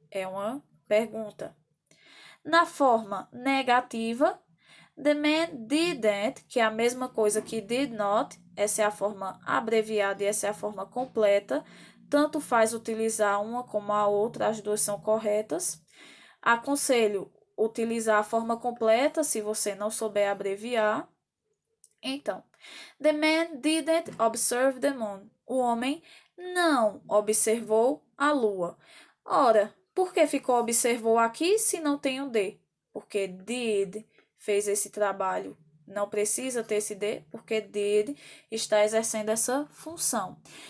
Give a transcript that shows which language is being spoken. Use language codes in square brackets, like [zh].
[pt] É uma pergunta. Na forma negativa, [en] the man didn't, [pt] que é a mesma coisa que [en] did not, [pt] essa é a forma abreviada e essa é a forma completa. Tanto faz utilizar uma como a outra, as duas são corretas. Aconselho utilizar a forma completa se você não souber abreviar. Então, [en] the man didn't observe the moon. [pt] O homem não observou a lua. Ora, por que ficou observou aqui se não tem um D? Porque did fez esse trabalho. Não precisa ter esse D, porque did está exercendo essa função.